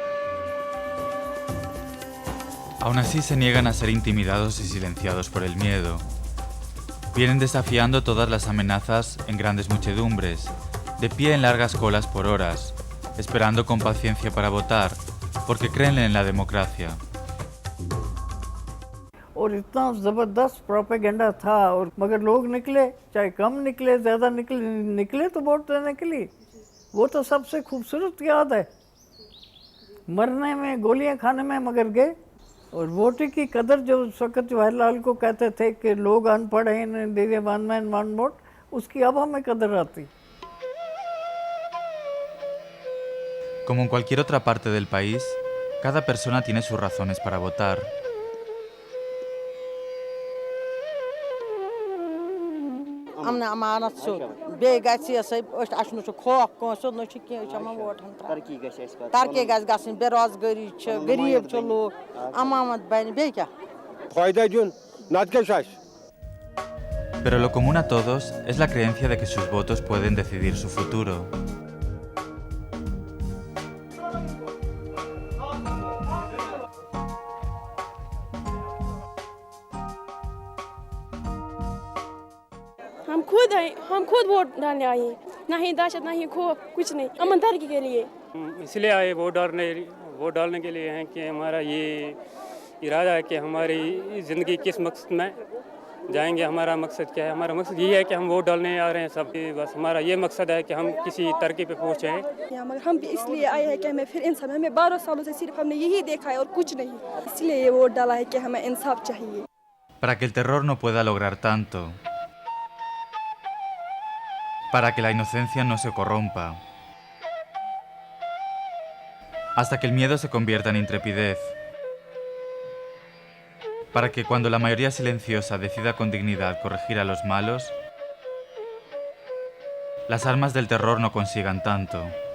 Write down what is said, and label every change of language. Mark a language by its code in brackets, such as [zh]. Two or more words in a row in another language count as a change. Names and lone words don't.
[es] Aún así se niegan a ser intimidados y silenciados por el miedo. Vienen desafiando todas las amenazas en grandes muchedumbres, de pie en largas colas por horas, esperando con paciencia para votar, porque creen en la democracia. [hi] और इतना ज़बरदस्त प्रोपेगेंडा था और मगर लोग निकले, चाहे कम निकले ज़्यादा निकले तो वोट देने के लिए। वो तो सबसे खूबसूरत याद है, मरने में गोलियां खाने में मगर गए। और वोट की कदर जो उस वक़्त जवाहरलाल को कहते थे कि लोग अनपढ़ हैं, इन्हें दे दे [en] one man one vote, [hi] उसकी अब हमें कदर आती। [es] Como en cualquier otra parte del país, cada persona tiene sus razones para votar. [ks] امن امانت سیوٚد بیٚیہِ گژھِ یہِ ہسا اَسہِ نہٕ چھُ خوف کٲنٛسہِ ہُنٛد نہ چھُ کینٛہہ أسۍ چھِ یِمن ووٹن ترٛاوان ترقی گژھِ گژھٕنۍ بے روزگٲری چھِ غریٖب چھِ لوٗکھ امامت بنہِ بیٚیہِ کیٛاہ فٲیدٕ دیُن نتہٕ کیٛاہ چھُ اَسہِ [es] Pero lo común a todos es la creencia de que sus votos pueden decidir su futuro. [hi] हम खुद वोट डालने आए हैं, ना ही दहशत ना ही खौफ, कुछ नहीं, अमन तरक्की के लिए। इसलिए आए वोट डालने के लिए हैं कि हमारा ये इरादा है कि हमारी ज़िंदगी किस मकसद में जाएंगे। हमारा मकसद क्या है? हमारा मकसद ये है कि हम वोट डालने आ रहे हैं सब, बस हमारा ये मकसद है कि हम किसी तरक्की पे पहुँचे। मगर हम भी इसलिए आए हैं कि हमें फिर इंसाफ, हमें 12 सालों से सिर्फ हमने यही देखा है और कुछ नहीं, इसलिए ये वोट डाला है कि हमें इंसाफ चाहिए। [es] Para que el terror no pueda lograr tanto. Para que la inocencia no se corrompa. Hasta que el miedo se convierta en intrepidez. Para que cuando la mayoría silenciosa decida con dignidad corregir a los malos, las armas del terror no consigan tanto.